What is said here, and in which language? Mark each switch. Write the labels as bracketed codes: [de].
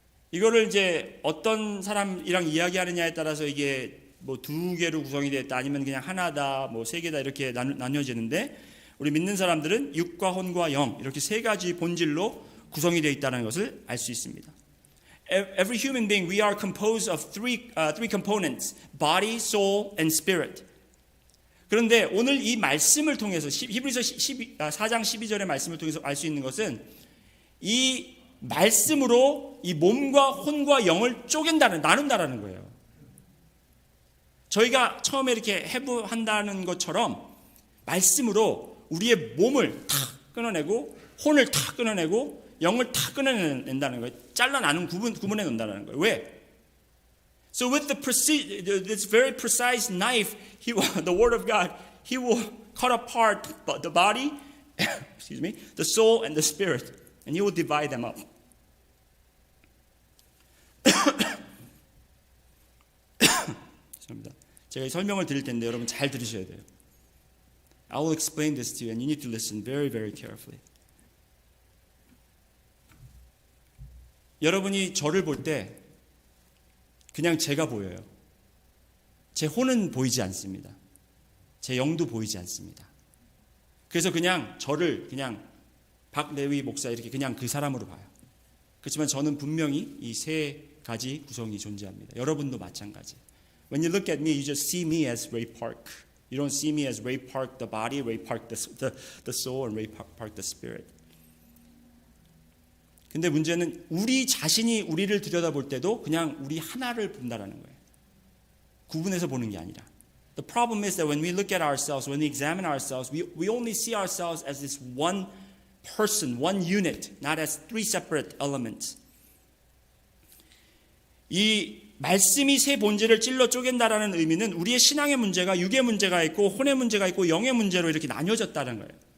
[ko] 이거를 이제 어떤 사람이랑 이야기하느냐에 따라서 이게 뭐 두 개로 구성이 되었다 아니면 그냥 하나다 뭐 세 개다 이렇게 나뉘어지는데 우리 믿는 사람들은 육과 혼과 영 이렇게 세 가지 본질로 구성이 되어 있다는 것을 알 수 있습니다. [en] Every human being, we are composed of three components: body, soul, and spirit. [ko] 그런데 오늘 이 말씀을 통해서 히브리서 4장 12절의 말씀을 통해서 알 수 있는 것은 이 말씀으로 이 몸과 혼과 영을 나눈다라는 거예요. 저희가 처음에 이렇게 해부한다는 것처럼 말씀으로 우리의 몸을 탁 끊어내고 혼을 탁 끊어내고 영을 탁 끊어낸다는 거예요. 잘라 나눈 구분해 놓는다는 거예요. 왜? [en] So with this very precise knife, the Word of God, He will cut apart the body, the soul, and the spirit, and He will divide them up. [ko] 죄송합니다. 제가 설명을 드릴 텐데 여러분 잘 들으셔야 돼요. [en] I will explain this to you, and you need to listen very, very carefully. [ko] 여러분이 저를 볼 때 그냥 제가 보여요. 제 혼은 보이지 않습니다. 제 영도 보이지 않습니다. 그래서 그냥 저를 그냥 박레위 목사 이렇게 그냥 그 사람으로 봐요. 그렇지만 저는 분명히 이 세 가지 구성이 존재합니다. 여러분도 마찬가지. [en] When you look at me, you just see me as Ray Park. You don't see me as Ray Park the body, Ray Park the soul, and Ray Park the spirit. [ko] 근데 문제는 우리 자신이 우리를 들여다볼 때도 그냥 우리 하나를 본다라는 거예요. 구분해서 보는 게 아니라. [en] The problem is that when we look at ourselves, when we examine ourselves, we only see ourselves as this one person, one unit, not as three separate elements. [ko] 이 말씀이 세 본질을 찔러 쪼갠다라는 의미는 우리의 신앙의 문제가 육의 문제가 있고 혼의 문제가 있고 영의 문제로 이렇게 나뉘어졌다는 거예요.